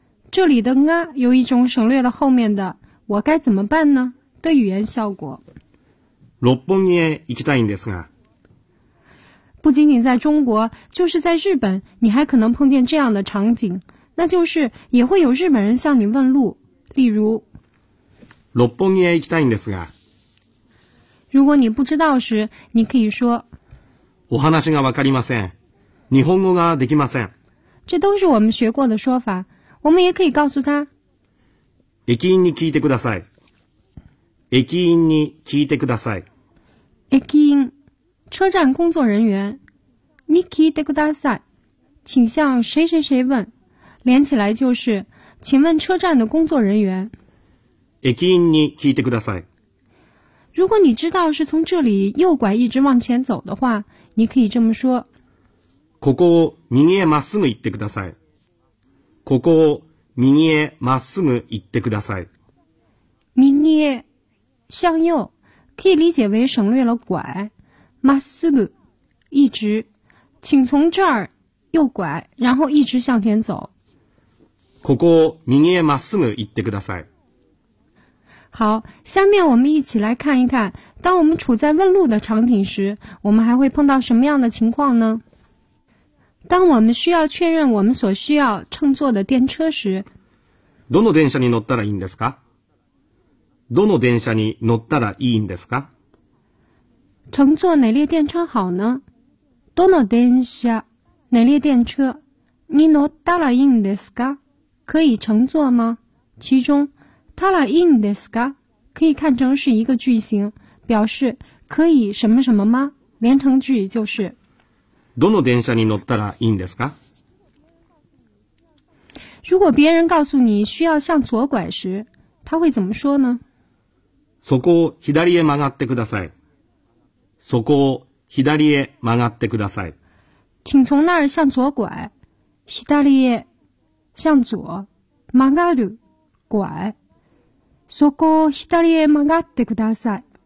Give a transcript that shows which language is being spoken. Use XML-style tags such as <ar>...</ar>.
<zh>这里的が有一种省略了后面的我该怎么办呢的语言效果。</zh> <ja>六本木へ行きたいんですが。</ja> <zh>不仅仅在中国，就是在日本，你还可能碰见这样的场景，那就是也会有日本人向你问路，例如</zh> <ja>六本木へ行きたいんですが。</ja> <zh>如果你不知道时，你可以说</zh> <ja>お話がわかりません。日本語ができません。</ja> <zh>这都是我们学过的说法。我们也可以告诉他</zh> <ja>駅員に聞いてください。駅員に聞いてください。駅員、</ja> <zh>车站工作人员。</zh> <ja>に聞いてください。</ja> <zh>请向谁谁谁问。连起来就是请问车站的工作人员。</zh> <ja>駅員に聞いてください。</ja> <zh>如果你知道是从这里右拐一直往前走的话，你可以这么说。</zh> <ja>ここを右へまっすぐ行ってください。ここを右へまっすぐ行ってください。</ja> <zh>右へ向右可以理解为省略了拐。まっすぐ一直，请从这儿右拐，然后一直向前走。</zh> <ja>ここを右へまっすぐ行ってください。</ja> <zh>好，下面我们一起来看一看，当我们处在问路的场景时，我们还会碰到什么样的情况呢？当我们需要确认我们所需要乘坐的电车时，</zh> <ja>どの電車に乗ったらいいんですか？どの電車に乗ったらいいんですか？</ja> <zh>乘坐哪列电车好呢？</zh> <ja>どの電車、</ja> <zh>哪列电车</zh> <ja>に乗ったらいいんですか？</ja> <zh>可以乘坐吗？其中</zh> <ja>たらいいんですか？</ja> <zh>可以看成是一个句型，表示可以什么什么吗？连成句就是</zh> <ja>どの電車に乗ったらいいんですか？</ja> <zh>如果别人告诉你需要向左拐时，他会怎么说呢？</zh> <ja>そこを左へ曲がってください。そこを左へ曲がってください。</ja> <zh>请从那儿向左拐。左へ向左。曲がる拐。</zh> <ja>そこを左へ曲がってください。</ja>